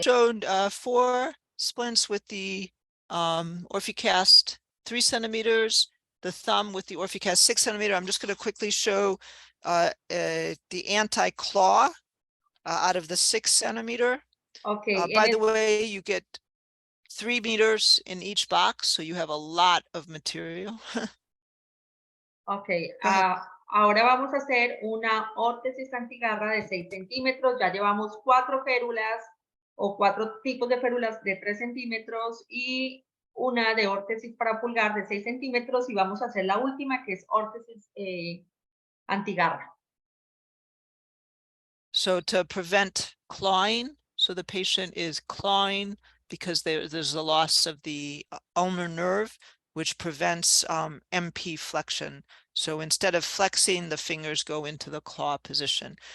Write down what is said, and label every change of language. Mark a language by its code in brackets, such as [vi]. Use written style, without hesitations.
[en] Showed 4 splints with the Orficast 3 centimeters, the thumb with the Orficast 6 centimeter. I'm just going to quickly show the anti-claw out of the 6 centimeter. Okay, By the way, you get 3 meters in each box, so you have a lot of material. okay. Go ahead. [es] Ahora vamos a hacer una órtesis antigarra de 6 centímetros. Ya llevamos 4 férulas o 4 tipos de férulas de 3 centímetros y una de órtesis para pulgar de 6 centímetros y vamos a hacer la última que es órtesis antigarra. [en] So to prevent clawing, so the patient is clawing because there's a loss of the ulnar nerve, which prevents MP flexion. So instead of flexing, the fingers go into the claw position.